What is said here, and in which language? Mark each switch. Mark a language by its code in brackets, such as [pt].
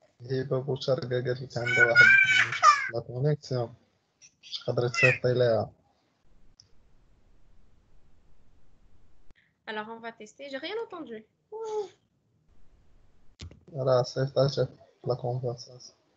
[ar] هبه بوشاركه قالت لك عندها واحد المشكل لا كونيكسيون مش قادره تصيفطي ليها. [fr] Alors on va tester, j'ai rien entendu. [ar] راه صيفطاتها لا كونفرساسيون.